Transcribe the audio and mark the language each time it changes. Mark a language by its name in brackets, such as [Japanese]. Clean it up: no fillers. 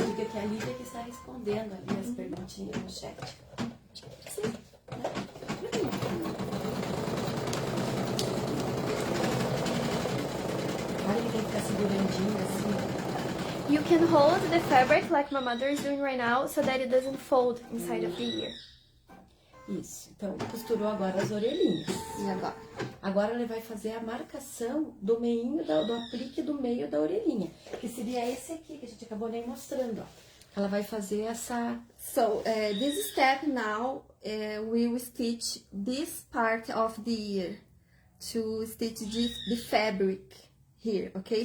[Portuguese] que é a Lívia que está respondendo ali as perguntinhas no chat. Sim. Olha que tem que ficar segurandinho assim. [English] You can hold the fabric like my mother is doing right now so that it doesn't fold inside of the ear. [Portuguese] Isso. Então, costurou agora as orelhinhas. E agora? Agora ele vai fazer a marcação do meinho, do aplique do meio da orelhinha. Que seria esse aqui, que a gente acabou nem mostrando, ó. Ela vai fazer essa... [English] So, this step now, we will stitch this part of the ear to stitch the fabric here, okay?